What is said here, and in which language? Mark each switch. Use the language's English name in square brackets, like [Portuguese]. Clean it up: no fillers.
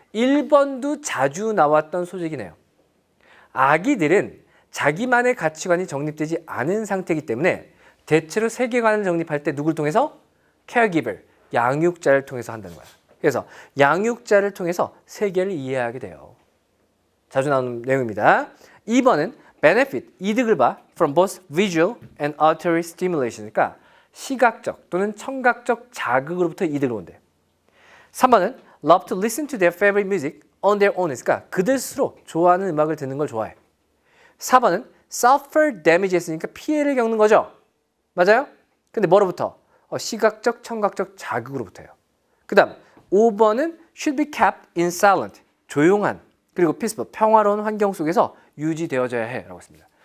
[Korean] 1번도 자주 나왔던 소식이네요. 아기들은 자기만의 가치관이 정립되지 않은 상태이기 때문에 대체로 세계관을 정립할 때 누굴 통해서? caregiver, 양육자를 통해서 한다는 거야. 그래서 양육자를 통해서 세계를 이해하게 돼요. 자주 나오는 내용입니다. [English] 2번은 benefit, [Korean] 이득을 봐 [English] from both visual and auditory stimulation. [Korean] 그러니까 시각적 또는 청각적 자극으로부터 이득을 본대. [English] 3번은 love to listen to their favorite music on their own. [Korean] 그러니까 그들 스스로 좋아하는 음악을 듣는 걸 좋아해. 4번은 [English] suffer damage [Korean] 했으니까 피해를 겪는 거죠. 맞아요? 근데 뭐로부터? 시각적, 청각적 자극으로부터요. 그 다음 5번은 [English] should be kept in silent, [Korean] 조용한 그리고 peaceful, 평화로운 환경 속에서 유지되어져야 해 라고 했습니다.